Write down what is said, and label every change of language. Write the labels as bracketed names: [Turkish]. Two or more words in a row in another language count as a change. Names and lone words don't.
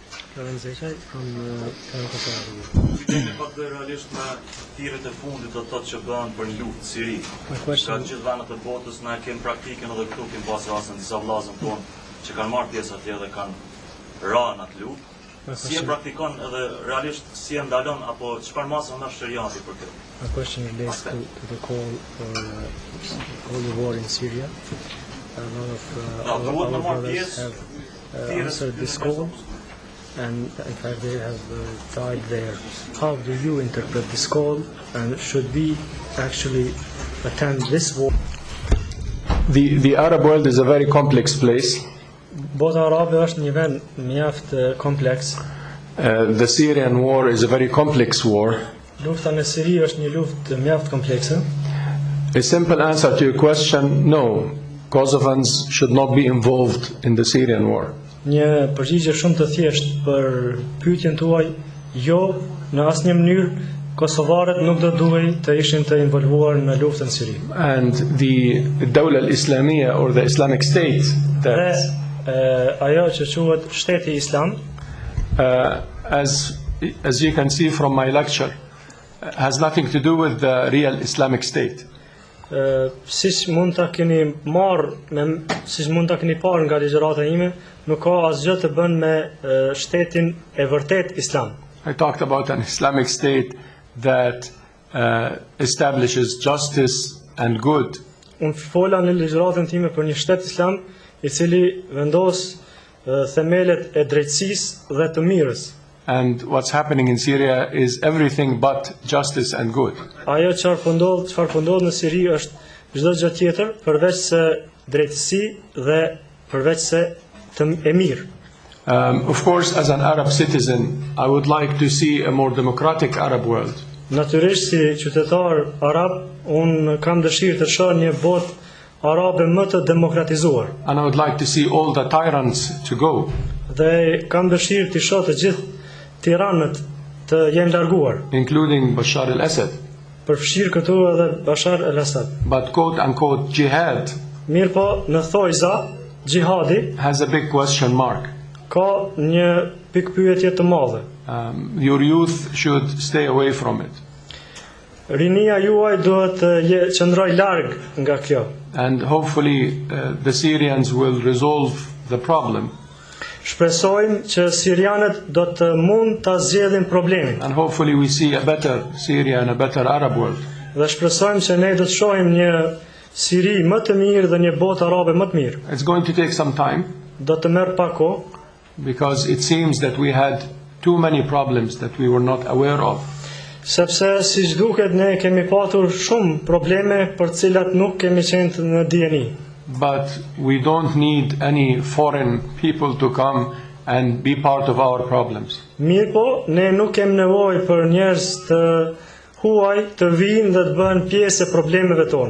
[Albanian] Pyetja pak realisht me thirrjet e fundit të thotë që bëhen për një luftë Siri. Ka gjithë vendet e botës na kemi praktikën edhe këtu kemi pas rastin disa vllazën tonë që kanë marrë pjesë atje dhe kanë rënë atë luftë. Si e praktikon edhe realisht si e ndalon apo çfarë masë nga shariati për këtë? [English] My question relates to the call for holy war in Syria. A lot of our brothers have answered this call, and in fact they have died there. How do you interpret this call, and should we actually attend this war? The Arab world is a very complex place. [Albanian] Bota arabe është një vend mjaft kompleks. [English] The Syrian war is a very complex war. [Albanian] Lufta në Siri është një luftë mjaft komplekse. [English] A simple answer to your question, no. Kosovans should not be involved in the Syrian war. [Albanian] Një përgjigje shumë të thjeshtë për pyetjen tuaj, jo, në asnjë mënyrë kosovarët nuk do duhej të ishin të involvuar në luftën në Siri. [English] And the [Arabic] الدولة الإسلامية [English] or the Islamic State that [Albanian] ajo që quhet shteti islam, [English] as you can see from my lecture, has nothing to do with the real Islamic State. [Albanian] Siç mund ta keni parë nga ligjërata ime, nuk ka asgjë të bën me shtetin e vërtet islam. [English] I talked about an Islamic State that establishes justice and good. [Albanian] Unë fola në ligjëratën time për një shtet islam I cili vendos themelet e drejtësisë dhe të mirës. [English] And what's happening in Syria is everything but justice and good. [Albanian] Ajo çfarë po ndodh në Siri është çdo gjë tjetër përveç se drejtësi dhe përveç se e mirë. [English] Of course, as an Arab citizen, I would like to see a more democratic Arab world. [Albanian] Natyrisht si qytetar arab, unë kam dëshirë të shoh një botë arabe më të demokratizuar. [English] And I would like to see all the tyrants to go. [Albanian] Dhe kam dëshirë të shoh të gjithë tiranët të jenë larguar. [English] Including Bashar al-Assad. [Albanian] Përfshir këtu edhe Bashar al-Assad. [English] But quote unquote jihad. [Albanian] Mirë po, në thojza, jihadi [English] has a big question mark. [Albanian] Ka një pikpyetje të madhe. [English] Your youth should stay away from it. [Albanian] Rinia juaj duhet të qëndroj larg nga kjo. [English] And hopefully the Syrians will resolve the problem. [Albanian] Shpresojmë që sirianët do të mund ta zgjidhin problemin. [English] And hopefully we see a better Syria and a better Arab world. [Albanian] Dhe shpresojmë që ne do të shohim një Siri më të mirë dhe një botë arabe më të mirë. [English] It's going to take some time. [Albanian] Do të merr pak kohë. [English] Because it seems that we had too many problems that we were not aware of. [Albanian] Sepse siç duket ne kemi patur shumë probleme për të cilat nuk kemi qenë në dieni. [English] But we don't need any foreign people to come and be part of our problems. [Albanian] Mirë po, ne nuk kemi nevojë për njerëz të huaj të vinë dhe të bëhen pjesë e problemeve tona.